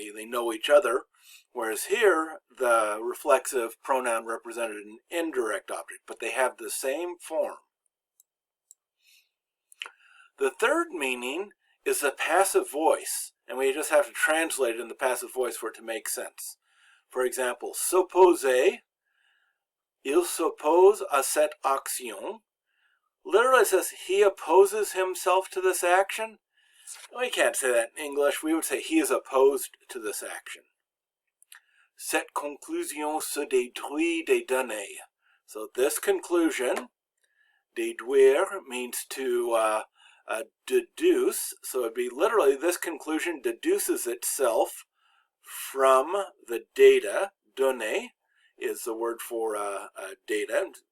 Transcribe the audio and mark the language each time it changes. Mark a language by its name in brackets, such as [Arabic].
[English] They know each other, whereas here the reflexive pronoun represented an indirect object, but they have the same form. The third meaning is the passive voice, and we just have to translate it in the passive voice for it to make sense. For example, [French] s'opposer, il s'oppose à cette action. [English] Literally it says he opposes himself to this action. We can't say that in English. We would say he is opposed to this action. [French] Cette conclusion se déduit des données. [English] So this conclusion, déduire, means to deduce. So it'd be literally this conclusion deduces itself from the data. Données is the word for data.